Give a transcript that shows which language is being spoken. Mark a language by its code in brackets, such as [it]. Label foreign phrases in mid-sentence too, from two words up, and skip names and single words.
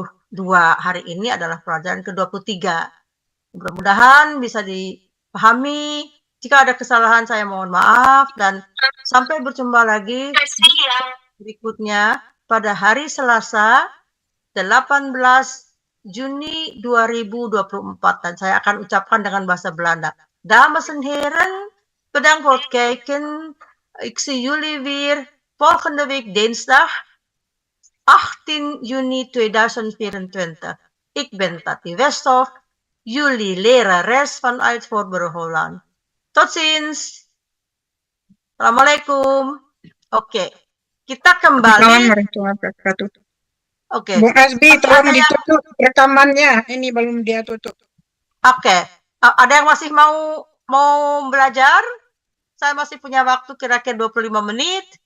[id] Hari ini adalah pelajaran ke-23. Mudah-mudahan bisa dipahami. Jika ada kesalahan saya mohon maaf dan sampai berjumpa lagi berikutnya pada hari Selasa 18 Juni 2024 dan saya akan ucapkan dengan bahasa Belanda. [nl] Dames en heren, bedankt voor het kijken. Ik zie jullie weer volgende week dinsdag 18 juni 2024. Ik ben Tati Westhoff, jullie lerares vanuit Voorburg Holland. Tot ziens. [id] Assalamualaikum. Oke, kita kembali. [ar] Assalamualaikum warahmatullahi wabarakatuh. [id] Oke. Bung Asbi, Masih tolong ada yang- ditutup rekamannya. Ini belum dia tutup. Oke. Ada yang masih mau belajar? Saya masih punya waktu kira-kira 25 menit.